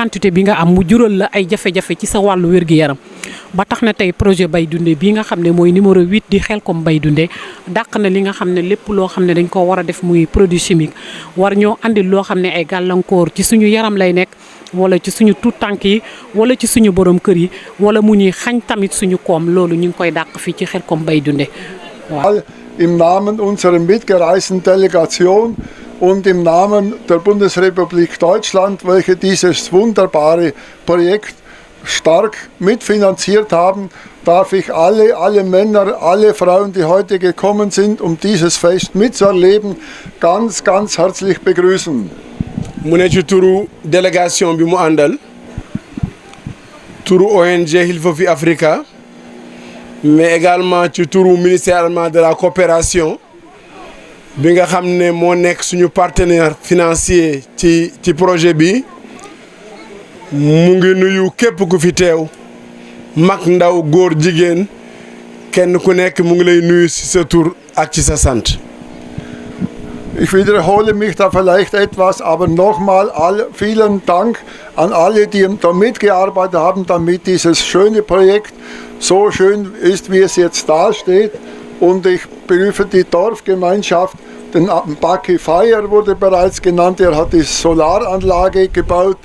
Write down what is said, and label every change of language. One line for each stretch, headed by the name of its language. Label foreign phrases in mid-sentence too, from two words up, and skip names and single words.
Wolof: quantité bi nga am mu jural la ay jafe-jafe ci sa wàllu wér-gu-yaram ba tax na tey projet Bay Dundé bii nga xam ne mooy numéro 8 di Xelcom Bay Dundé dàq na li nga xam ne lépp loo xam ne dañ ko war a def muy
French: produit chimique
Wolof: war ñoo andil loo xam ne ay gàllankoor ci suñu yaram lay nekk wala ci suñu tuut tànk yi wala ci suñu borom kër yi wala mu ñuy xañ tamit suñu koom loolu ñu ngi koy dàq fii ci Xelcom Bay Dundé waaw.
German: Im Namen unserer mitgereisten Delegation und im Namen der Bundesrepublik Deutschland, welche dieses wunderbare Projekt stark mitfinanziert haben, darf ich alle Männer, alle Frauen, die heute gekommen sind, um dieses Fest mitzuerleben, ganz, ganz herzlich begrüßen.
Wolof: mu ne ci turu délégation bi mu àndal turu ONG Hilfa Africa
French: mais également
Wolof: ci turu
French: ministère allemand de la coopération
Wolof: bi nga xam ne moo nekk suñu
French: partenaire financier
Wolof: ci projet bi mu ngi nuyu képp ku fi teew mag ndaw góor jigéen kenn ku nekk mu ngi lay nuyu ci sa tur ak ci sa sant.
German: Ich wiederhole mich da vielleicht etwas, aber nochmal vielen Dank an alle, die da mitgearbeitet haben, damit dieses schöne Projekt so schön ist, wie es jetzt dasteht. Und ich berufe die Dorfgemeinschaft, den Baki Feier wurde bereits genannt, er hat die Solaranlage gebaut.